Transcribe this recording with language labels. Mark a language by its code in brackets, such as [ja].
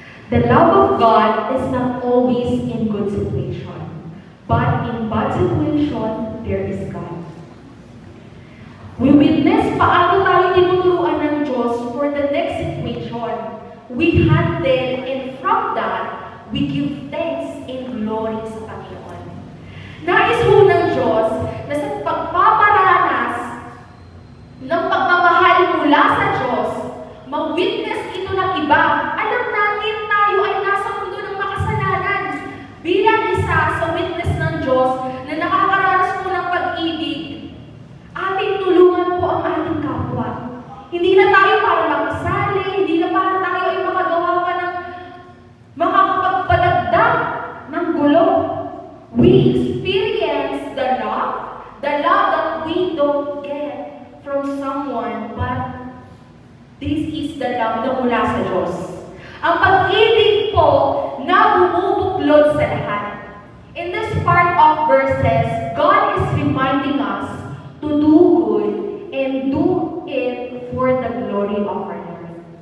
[en] The love of God is not always in good situation, but in bad situation, there is God. We witness [tl] paano tayo tinuturuan ng Diyos [en] for the next situation. We handle, and from that, we give thanks and glory [tl] sa Panginoon. Nais ho ng Diyos na sa pagpaparanas ng pagmamahal mula sa Diyos, ma-witness ito ng iba. Alam natin tayo ay nasa mundo ng makasalanan. Bilang isa sa witness ng Diyos na nakakaranas po ng pag-ibig, ating tulungan po ang ating kapwa. Hindi na tayo para makasali, hindi na para tayo ay makagawa pa ng makakapagpadagdag ng gulo. [en] We experience the love that we don't get from someone, but this is the love [tl] na mula sa Diyos. Ang pag-ibig po na bumubuklod sa lahat. [en] In this part of verses, God is reminding us to do good and do it for the glory of our Lord.